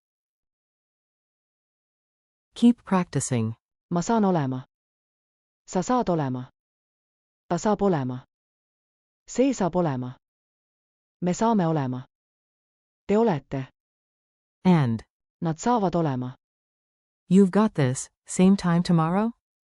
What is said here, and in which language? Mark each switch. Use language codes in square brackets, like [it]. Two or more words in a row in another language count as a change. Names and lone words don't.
[en] Keep practicing. [et] ma saan olema. sa saad olema. ta saab olema. see saab olema. me saame olema. te olete. [en] And [et] nad saavad olema. [en] you've got this. Same time tomorrow?